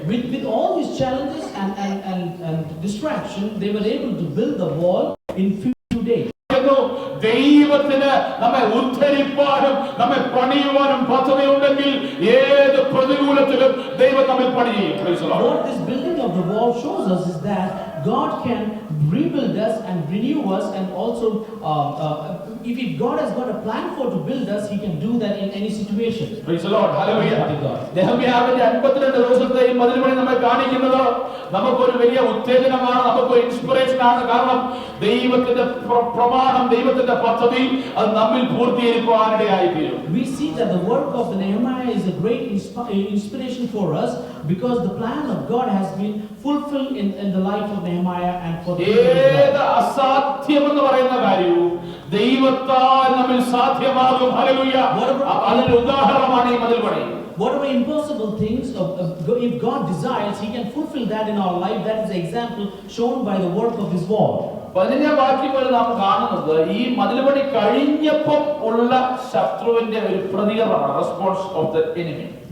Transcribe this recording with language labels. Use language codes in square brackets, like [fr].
[en] With all these challenges and distraction, they were able to build the wall in few days. [ml] ദൈവത്തിന് നമ്മെ ഉദ്ധരിപ്പാനും നമ്മെ പണിയുവാനും പദ്ധതിയുണ്ടെങ്കിൽ ഏത് പ്രതികൂലത്തിലും ദൈവം നമ്മെ പണി ചെയ്യും. [en] What this building of the wall shows us is that God can rebuild us and renew us, and also if God has got a plan for to build us, He can do that in any situation. Praise the Lord. Hallelujah. [ml] നെഹമ്യാവിന്റെ 52 ദിവസത്തെ ഈ മതിൽ പണി നമ്മെ കാണിക്കുന്നത് നമുക്കൊരു വലിയ ഉത്തേജനമാണ്, നമുക്കൊരു inspiration ആണ്. കാരണം ദൈവത്തിന്റെ പ്രമാണം, ദൈവത്തിന്റെ പദ്ധതി അത് നമ്മിൽ പൂർത്തീകരിക്കുവാനിടയായി തീരും. [en] We see that the work of Nehemiah is a great inspiration for us, because the plan of God has been fulfilled in the life of Nehemiah and for the [ml] ഏത് അസാധ്യമെന്ന് പറയുന്ന കാര്യവും ദൈവത്താൽ നമ്മിൽ സാധ്യമാകും. ഹല്ലേലൂയ. അതിന്റെ ഉദാഹരണമാണ് ഈ മതിൽ പണി. [en] Whatever impossible things, if God desires, He can fulfill that in our life. That is the example shown by the work of this wall. [ml] 15 വാക്യങ്ങളിൽ നാം കാണുന്നത് ഈ മതിൽ പണി കഴിഞ്ഞപ്പോൾ ഉള്ള ശത്രുവിന്റെ ഒരു പ്രതികരണമാണ്, [en] Response of the enemy.